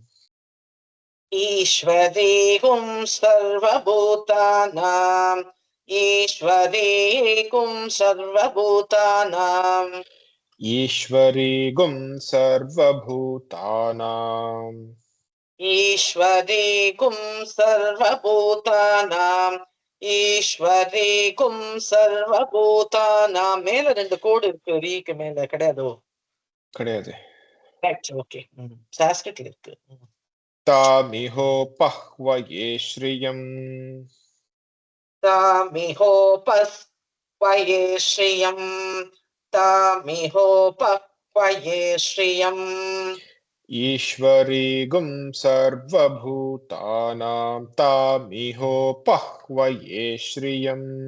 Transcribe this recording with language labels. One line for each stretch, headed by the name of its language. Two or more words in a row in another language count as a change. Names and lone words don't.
Sanskrit: ईश्वरी गुं सर्वभूतानां ईश्वरी गुं सर्वभूतानां ईश्वरी गुं सर्वभूतानां ईश्वरी गुं सर्वभूतानां ईश्वरी गुं सर्वभूतानां
Tamil: மேல ரெண்டு கோடு இருக்கு ரீக்கு மேல கிடையாதோ கிடையாது
English: right okay
Tamil: சான்ஸ்கிரிட்ல இருக்கு
Sanskrit: तामिहोपह्वये श्रियम् तामिहोपह्वये श्रियम् तामिहोपह्वये श्रियम् ईश्वरी गुं सर्वभूतानां तामिहोपह्वये श्रियम्